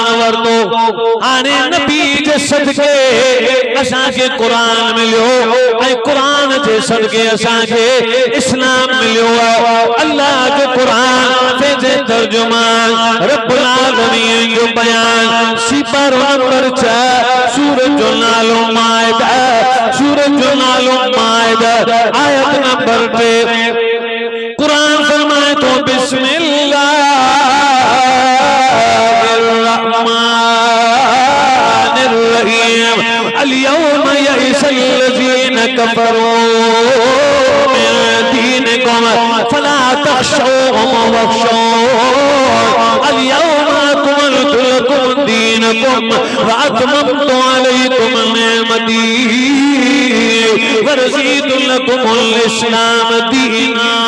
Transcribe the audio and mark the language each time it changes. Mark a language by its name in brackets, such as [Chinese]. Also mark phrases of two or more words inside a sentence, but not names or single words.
[Sindhi] वरतो आने नबी जे सदके असां के कुरान मिलियो ऐं कुरान जे सदके असां के इस्लाम मिलियो अल्लाह के कुरान जे तर्जुमान [Arabic] رب العالمين [Sindhi] जो बयान सिपर नंबर 4 सूरत जो नालो माइदा सूरत जो नालो माइदा आयत नंबर 2 कुरान फरमाए तो बिस्मिल्लाह [Arabic] اليوم يئس الذين كفروا من دينكم فلا تخشوهم واخشون اليوم أكملت لكم دينكم وأتممت عليكم نعمتي ورضيت لكم الإسلام دينا